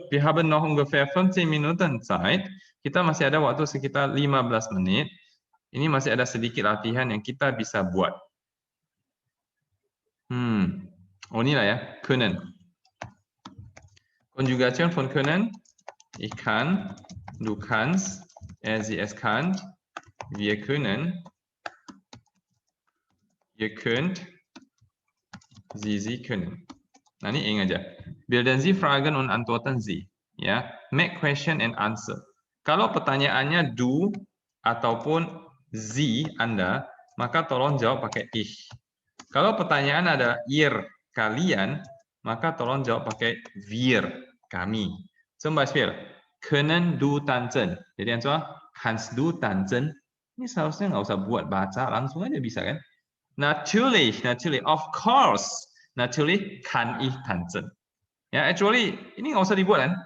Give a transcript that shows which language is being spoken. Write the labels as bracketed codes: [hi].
[de] Wir haben noch ungefähr 15 Minuten Zeit. [id] Kita masih ada waktu sekitar 15 menit. Ini masih ada sedikit latihan yang kita bisa buat. Oh inilah ya, können. [de] Konjugation von können. Ich kann, du kannst, sie es kann, wir können, ihr könnt, sie können. [id] Nah ini ing aja. [de] Bilden Sie Fragen und antworten Sie. [en] Ya, make question and answer. [id] Kalau pertanyaannya du ataupun Sie Anda, maka tolong jawab pakai ich. Kalau pertanyaan ada ihr kalian, maka tolong jawab pakai wir kami. [de] Zum Beispiel, können du tanzen? [id] Jadi answer, kannst du tanzen? Ini seharusnya nggak usah buat baca, langsung aja bisa kan? [de] Natürlich, of course. Natürlich kann ich tanzen. [id] Ya, actually ini nggak usah dibuat kan?